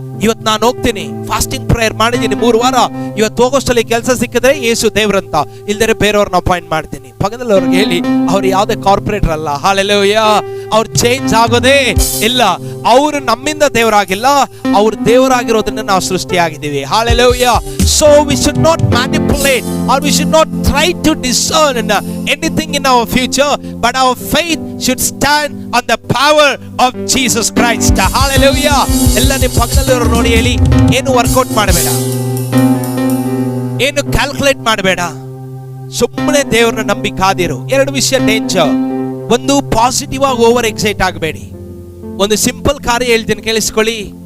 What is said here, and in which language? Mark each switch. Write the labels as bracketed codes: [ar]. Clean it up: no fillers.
[kn] ಇವತ್ತು ನಾನು ಹೋಗ್ತೀನಿ, ಫಾಸ್ಟಿಂಗ್ ಪ್ರೇಯರ್ ಮಾಡಿದ್ದೀನಿ 3 ವಾರ, ಇವತ್ತು ಹೋಗೋಷ್ಟಲ್ಲಿ ಕೆಲಸ ಸಿಕ್ಕಿದ್ರೆ ಯೇಸು ದೇವ್ರಂತ, ಇಲ್ದರೆ ಬೇರೆಯವ್ರನ್ನ ಅಪಾಯಿಂಟ್ ಮಾಡ್ತೀನಿ. ಪಕ್ಕದಲ್ಲಿ ಅವ್ರಿಗೆ ಹೇಳಿ, ಅವ್ರು ಯಾವುದೇ ಕಾರ್ಪೊರೇಟರ್ ಅಲ್ಲ. ಹಾಲೆಲೂಯಾ. ಅವ್ರು ಚೇಂಜ್ ಆಗೋದೇ ಇಲ್ಲ. ಅವರು ನಮ್ಮಿಂದ ದೇವರಾಗಿಲ್ಲ, ಅವ್ರು ದೇವರಾಗಿರೋದನ್ನ ನಾವು ಸೃಷ್ಟಿಯಾಗಿದ್ದೀವಿ. Hallelujah. [en] So we should not manipulate or we should not try to discern anything in our future, but our faith should stand on the power of Jesus Christ. Hallelujah. [kn] ಎಲ್ಲ ನಿಮ್ಮ ಪಕ್ಕದಲ್ಲಿರೋರು ನೋಡಿ ಹೇಳಿ, ಏನು ವರ್ಕೌಟ್ ಮಾಡಬೇಡ, ಏನು ಕ್ಯಾಲ್ಕುಲೇಟ್ ಮಾಡಬೇಡ, ಸುಮ್ಮನೆ ದೇವ್ರನ್ನ ನಂಬಿ ಕಾದಿರು. 2 ವಿಷಯ ಡೇಂಜರ್. ಒಂದು, ಪಾಸಿಟಿವ್ ಆಗಿ ಓವರ್ ಎಕ್ಸೈಟ್ ಆಗಬೇಡಿ. ಒಂದು ಸಿಂಪಲ್ ಕಾರ್ಯ ಹೇಳ್ತೀನಿ, ಕೇಳಿಸ್ಕೊಳ್ಳಿ.